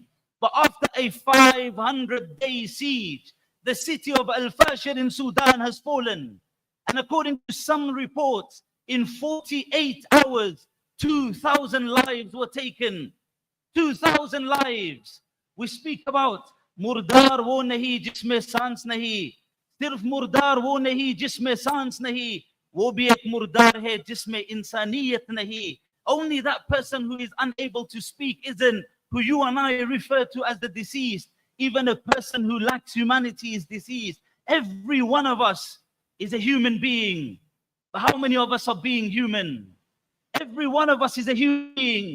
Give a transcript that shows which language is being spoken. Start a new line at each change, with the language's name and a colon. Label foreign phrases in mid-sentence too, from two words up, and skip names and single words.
English: But after a 500-day siege, the city of Al-Fashir in Sudan has fallen. And according to some reports, in 48 hours, 2,000 lives were taken. 2,000 lives. We speak about
Hindi: मुर्दार वो नहीं जिसमें साँस नहीं. सिर्फ़ मुर्दार वो नहीं जिसमें साँस नहीं. वो भी एक मुर्दार है जिसमें इंसानियत नहीं.
English: Only that person who is unable to speak isn't who you and I refer to as the deceased. Even a person who lacks humanity is deceased. Every one of us is a human being. But how many of us are being human? Every one of us is a human being.